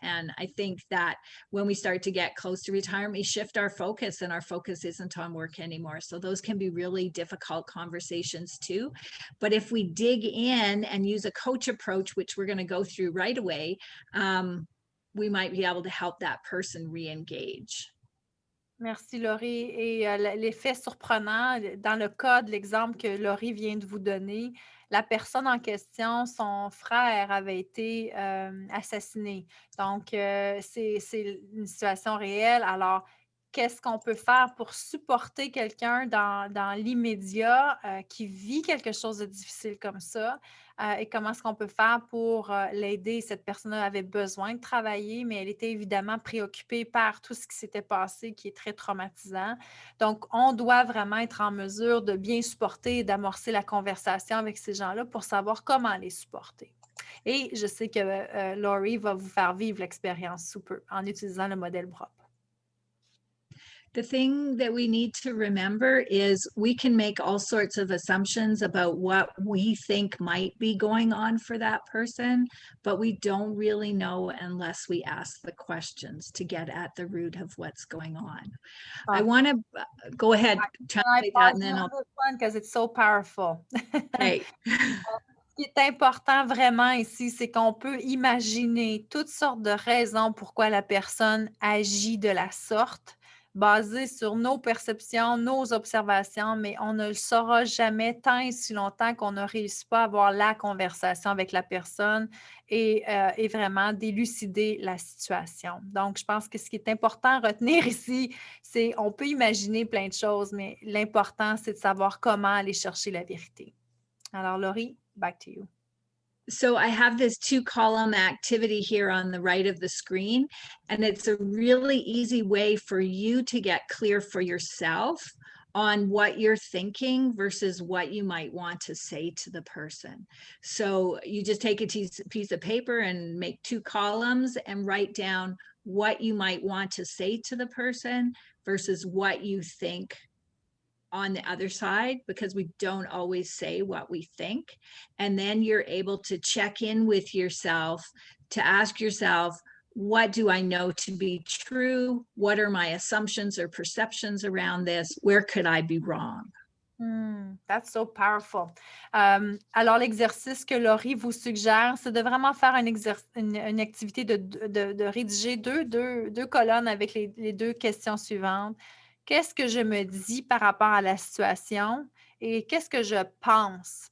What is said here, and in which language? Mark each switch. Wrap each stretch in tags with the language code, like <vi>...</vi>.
<en>And I think that when we start to get close to retirement, we shift our focus, and our focus isn't on work anymore. So those can be really difficult conversations too. But if we dig in and use a coach approach, which we're going to go through right away, we might be able to help that person re-engage.</en> <fr>Merci, Laurie. Et l'effet surprenant, dans le cas de l'exemple que Laurie vient de vous donner, la personne en question, son frère avait été assassiné. Donc, c'est une situation réelle. Alors, qu'est-ce qu'on peut faire pour supporter quelqu'un dans l'immédiat qui vit quelque chose de difficile comme ça? Et comment est-ce qu'on peut faire pour l'aider? Cette personne avait besoin de travailler, mais elle était évidemment préoccupée par tout ce qui s'était passé, qui est très traumatisant. Donc, on doit vraiment être en mesure de bien supporter et d'amorcer la conversation avec ces gens-là pour savoir comment les supporter. Et je sais que Lori va vous faire vivre l'expérience sous peu en utilisant le modèle BROP.</fr> <en>The thing that we need to remember is we can make all sorts of assumptions about what we think might be going on for that person, but we don't really know unless we ask the questions to get at the root of what's going on. I want to go ahead, translate that, and then I'll... Because it's so powerful. Okay.</en> <fr>Ce qui est important vraiment ici, c'est qu'on peut imaginer toutes sortes de raisons pourquoi la personne agit de la sorte. basé sur nos perceptions, nos observations, mais on ne le saura jamais tant et si longtemps qu'on ne réussit pas à avoir la conversation avec la personne et vraiment d'élucider la situation. Donc, je pense que ce qui est important à retenir ici, c'est on peut imaginer plein de choses, mais l'important, c'est de savoir comment aller chercher la vérité.</fr> <en>Alors, Lori, back to you. So I have this 2-column activity here on the right of the screen, and it's a really easy way for you to get clear for yourself on what you're thinking versus what you might want to say to the person. So you just take a piece of paper and make 2 columns and write down what you might want to say to the person versus what you think on the other side, because we don't always say what we think. And then you're able to check in with yourself to ask yourself, what do I know to be true? What are my assumptions or perceptions around this? Where could I be wrong? That's so powerful.</en> <fr>Alors, l'exercice que Lori vous suggère, c'est de vraiment faire une activité de rédiger deux colonnes avec les 2 questions suivantes. Qu'est-ce que je me dis par rapport à la situation et qu'est-ce que je pense?</fr>